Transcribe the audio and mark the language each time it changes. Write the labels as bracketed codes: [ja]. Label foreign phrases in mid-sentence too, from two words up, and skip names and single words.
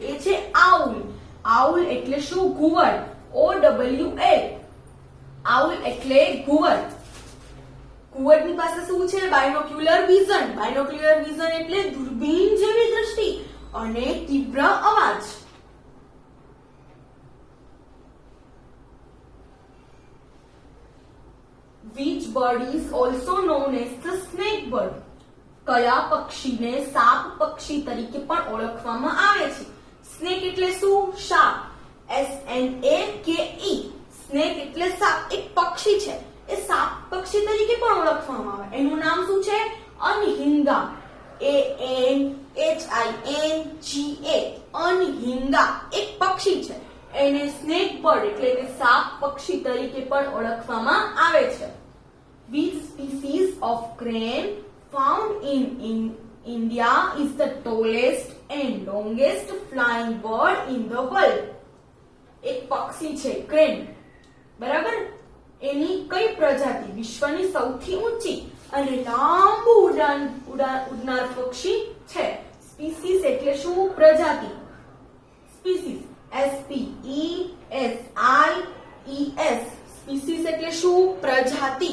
[gu] એ છે આઉલ. આઉલ એટલે શું? ઘુવડ. OWL આઉલ એટલે ઘુવડ. ઘુવડની પાસે શું છે? [en] binocular vision. binocular vision [gu] એટલે દૂરબીન જેવી દ્રષ્ટિ અને તીવ્ર અવાજ. [en] Which bird is also known as the snake bird? [gu] કયા પક્ષીને સાપ પક્ષી તરીકે પણ ઓળખવામાં આવે છે? સ્નેક એટલે શું? સાપ. SNAKE સ્નેક એટલે સાપ. એક પક્ષી છે એ સાપ પક્ષી તરીકે પણ ઓળખવામાં આવે. એનું નામ શું છે? અનહિંગા. ANHINGA અનહિંગા એક પક્ષી છે. એને [en] snake bird [gu] એટલે કે સાપ પક્ષી તરીકે પણ ઓળખવામાં આવે છે. [en] Which species of crane found in India is the tallest and longest flying bird in the world? [gu] એક પક્ષી છે ક્રેન. બરાબર, એની કઈ પ્રજાતિ વિશ્વની સૌથી ઊંચી અને લાંબુ ઉડનાર પક્ષી છે? સ્પીસીસ એટલે શું? પ્રજાતિ. સ્પીસીસ SPECIES સ્પીસીસ એટલે શું? પ્રજાતિ.